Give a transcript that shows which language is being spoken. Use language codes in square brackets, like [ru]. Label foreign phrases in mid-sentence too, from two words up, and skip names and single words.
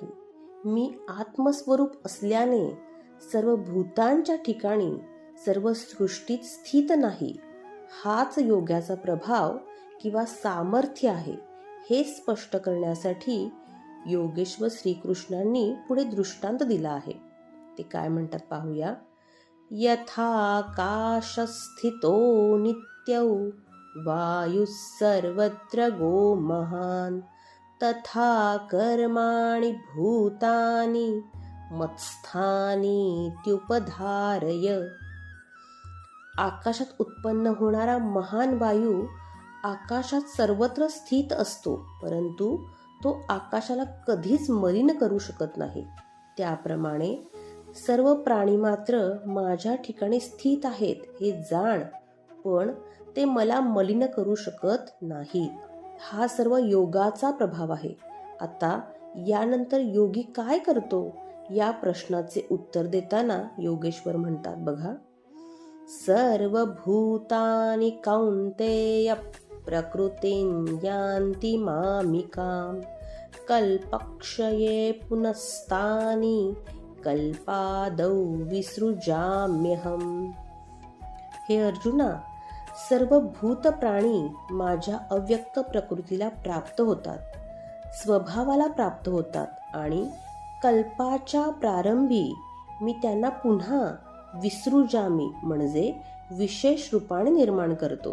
[mr] मी आत्मस्वरूप असल्याने सर्व भूतांच्या ठिकाणी, सर्व सृष्टीत स्थित नाही. हाच योगाचा प्रभाव किंवा सामर्थ्य आहे. हे स्पष्ट करण्यासाठी योगेश्वर श्रीकृष्णांनी पुढे दृष्टांत दिला आहे. ते काय म्हणतात पाहूया. [sa] यथाकाशस्थितो नित्यौ वायुः सर्वत्र गो महान् तथा कर्माणि भूतानि मत्स्थानीत्युपधारय. [mr] आकाशात उत्पन्न होणारा महान वायू आकाशात सर्वत्र स्थित असतो, परंतु तो आकाशाला कधीच मलिन करू शकत नाही. त्याप्रमाणे सर्व प्राणी मात्र माझ्या ठिकाणी स्थित आहेत हे जाण, पण ते मला मलिन करू शकत नाहीत. हा सर्व योगाचा प्रभाव आहे. आता यानंतर योगी काय करतो या प्रश्नाचे उत्तर देताना योगेश्वर म्हणतात बघा, [sa] सर्वभूतानि कौन्तेय प्रकृतिं यान्ति मामिकाम् कल्पक्षये पुनस्तानि कल्पादौ विसृजाम्यहम्. [mr] हे अर्जुना, सर्व भूत प्राणी माझ्या अव्यक्त प्रकृतीला प्राप्त होतात, स्वभावाला प्राप्त होतात आणि कल्पाच्या प्रारंभी मी त्यांना पुन्हा विसृजामी म्हणजे विशेष रूपाने निर्माण करतो.